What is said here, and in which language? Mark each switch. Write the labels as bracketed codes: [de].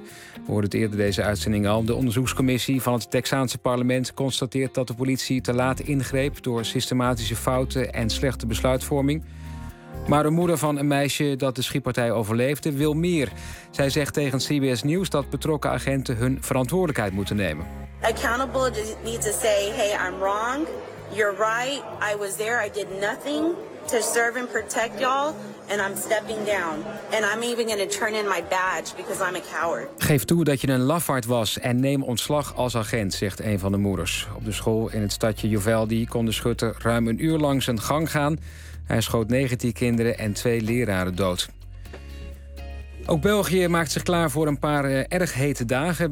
[nl] We hoorden het eerder deze uitzending al. De onderzoekscommissie van het Texaanse parlement constateert dat de politie te laat ingreep door systematische fouten en slechte besluitvorming. Maar de moeder van een meisje dat de schietpartij overleefde wil meer. Zij zegt tegen CBS News dat betrokken agenten hun verantwoordelijkheid moeten nemen. [en] Accountable needs to say, hey, I'm wrong. You're right. I was there. I did nothing to serve and protect y'all. And I'm stepping down. And I'm even going to turn in my badge because I'm a coward. [nl] Geef toe dat je een lafaard was en neem ontslag als agent, zegt een van de moeders. Op de school in het stadje Uvalde kon de schutter ruim een uur lang zijn gang gaan. Hij schoot 19 kinderen en 2 leraren dood. Ook België maakt zich klaar voor een paar erg hete dagen.